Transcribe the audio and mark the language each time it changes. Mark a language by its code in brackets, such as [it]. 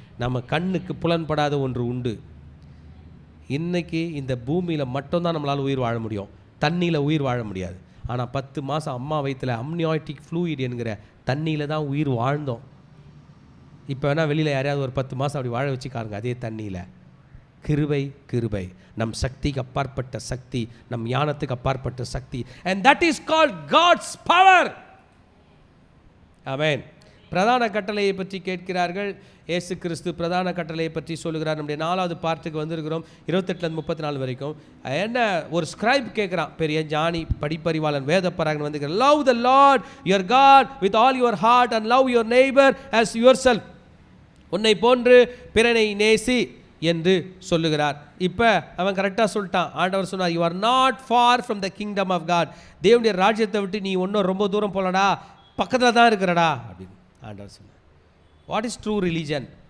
[ta] நம்ம கண்ணுக்கு புலன்படாத ஒன்று உண்டு. இன்றைக்கி இந்த பூமியில் மட்டும்தான் நம்மளால் உயிர் வாழ முடியும், தண்ணியில் உயிர் வாழ முடியாது. ஆனால் 10 மாதம் அம்மா வயிற்றில் அம்னியாட்டிக் ஃப்ளூயிட் என்கிற தண்ணியில் தான் உயிர் வாழ்ந்தோம். இப்போ வேணால் வெளியில் யாரையாவது ஒரு 10 மாதம் அப்படி வாழ வச்சுக்காருங்க அதே தண்ணியில். கிருபை கிருபை, நம் சக்திக்கு அப்பாற்பட்ட சக்தி, நம் ஞானத்துக்கு அப்பாற்பட்ட சக்தி. [en] and that is called God's power. [ta] ஆமென். பிரதான கட்டளையை பற்றி கேட்கிறார்கள். இயேசு கிறிஸ்து பிரதான கட்டளையை பற்றி சொல்லுகிறார். நம்முடைய 4வது பார்ட்டுக்கு வந்திருக்கிறோம், 28-34 வரைக்கும். என்ன ஒரு ஸ்கிரைப் கேட்குறான், பெரிய ஞானி படிப்பறிவாளன் வேத பராகன் வந்து, [en] love the Lord your God with all your heart and love your neighbor as yourself. [ta] உன்னை போன்று பிறனை நேசி என்று சொல்லுகிறார். இப்போ அவன் கரெக்டாக சொல்லிட்டான். ஆண்டவர் சொன்னார், [en] You are not far from the kingdom of God. [ta] தேவனுடைய ராஜ்யத்தை விட்டு நீ ஒன்றும் ரொம்ப தூரம் போலடா, பக்கத்தில் தான் இருக்கிறடா அப்படின்னு ஆண்டவர் சொன்னார். [en] What is true religion?